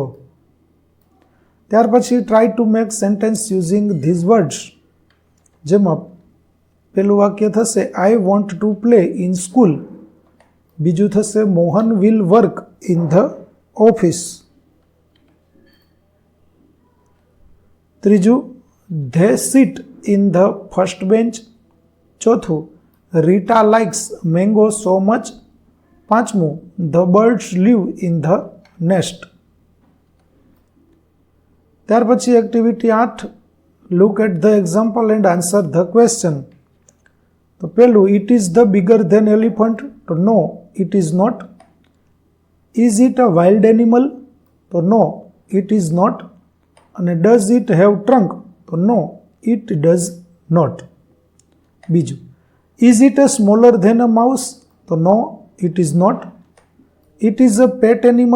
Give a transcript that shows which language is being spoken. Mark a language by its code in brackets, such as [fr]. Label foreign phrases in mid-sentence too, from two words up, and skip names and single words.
[gu] ત્યાર પછી [en] try to make sentence using these words. [gu] જેમાં પહેલું વાક્ય થશે, [en] I want to play in school. [gu] બીજું થશે, [en] Mohan will work in the office. [gu] ત્રીજું, [en] they sit in the first bench. ચોથું, Rita likes mango so much. પાંચમું, the birds live in the nest. [gu] ત્યાર પછી એક્ટિવિટી 8, [en] look at the example and answer the question. [gu] તો પહેલું, [en] it is the bigger than elephant. તો No it is not. Is it a wild animal? તો No it is not. અને does it have trunk? તો No it does not. બીજું, is it a smaller than a mouse? તો No it is not. It is a pet animal?